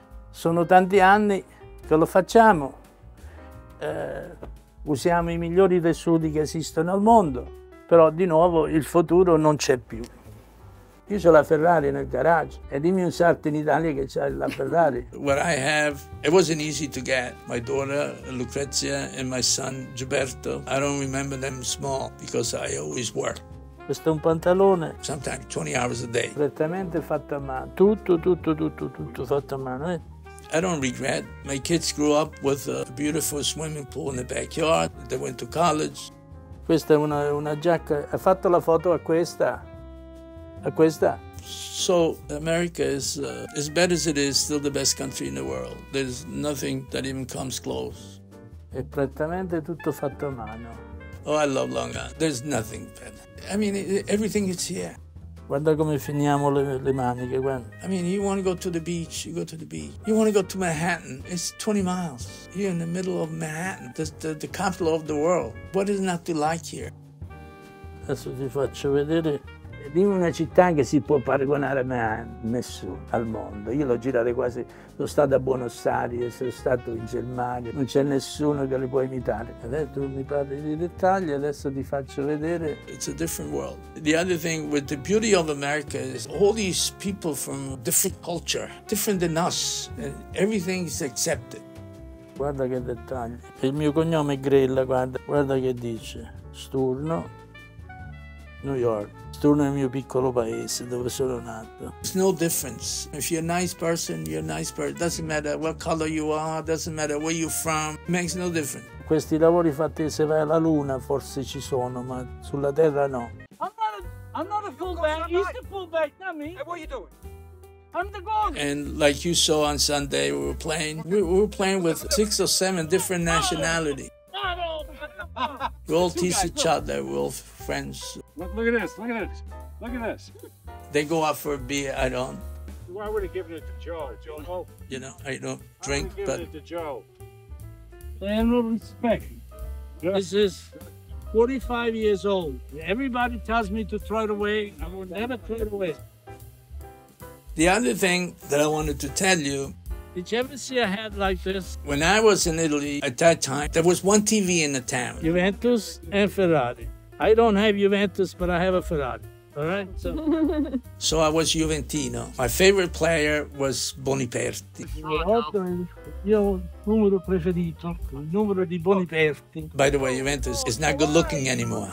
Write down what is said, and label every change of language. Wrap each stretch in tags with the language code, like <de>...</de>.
<it>Sono tanti anni che lo facciamo, usiamo i migliori tessuti che esistono al mondo, però di nuovo il futuro non c'è più. Io ho la Ferrari nel garage e dimmi un sarto in Italia che c'ha la Ferrari.</it> <en>What I have, it wasn't easy to get. My daughter Lucrezia and my son Gilberto, I don't remember them small because I always work.</en> <it>Questo è un pantalone.</it> <en>Sometimes 20 hours a day.</en> <it>Prettamente fatto a mano. Tutto fatto a mano.</it> <en>I don't regret. My kids grew up with a beautiful swimming pool in the backyard. They went to college.</en> <it>Questa è una giacca. Ha fatto la foto a questa. A questa.</it> <en>So America is, as bad as it is, still the best country in the world. There's nothing that even comes close.</en> <it>È prettamente tutto fatto a mano.</it> <en>Oh, I love Long Island. There's nothing better. I mean, everything is here.</en> <it>Guarda come finiamo le maniche, guarda.</it> <en>I mean, you want to go to the beach, you go to the beach. You want to go to Manhattan, it's 20 miles. You're in the middle of Manhattan, the capital of the world. What is not to like here?</en> <it>Adesso ti faccio vedere. Di una città che si può paragonare a nessuno al mondo. Io l'ho girata quasi, sono stato a Buenos Aires, sono stato in Germania, non c'è nessuno che li può imitare. Adesso tu mi parli di dettagli, adesso ti faccio vedere.</it> <en>It's a different world. The other thing with the beauty of America is all these people from different culture, different than us, and everything is accepted.</en> <it>Guarda che dettagli. Il mio cognome è Grella, guarda che dice. Sturno, New York. Sturno è il mio piccolo paese dove sono nato.</it> <en>There's no difference. If you're a nice person, you're a nice person. Doesn't matter what color you are, doesn't matter where you're from. It makes no difference.</en> <it>Questi lavori fatti se vai alla Luna forse ci sono, ma sulla Terra no.</it> <en>I'm not a fullback. He's the fullback, not me. Hey, what are you doing? I'm the goalie. And like you saw on Sunday, we were playing with 6 or 7 different nationalities. We all tease each other, we're all friends. Look at this, look at this, look at this. They go out for a beer, I don't. Well, I would have given it to Joe. Joe, you know, I don't drink, I but. It to Joe. I have no respect. Yeah. This is 45 years old. Everybody tells me to throw it away. I will never throw it away. The other thing that I wanted to tell you. Did you ever see a hat like this? When I was in Italy at that time, there was one TV in the town. Juventus and Ferrari. I don't have Juventus, but I have a Ferrari. All right? So I was Juventino. My favorite player was Boniperti.</en> <it>Il mio numero preferito, il numero di Boniperti.</it> <en>By the way, Juventus is not good looking anymore.</en>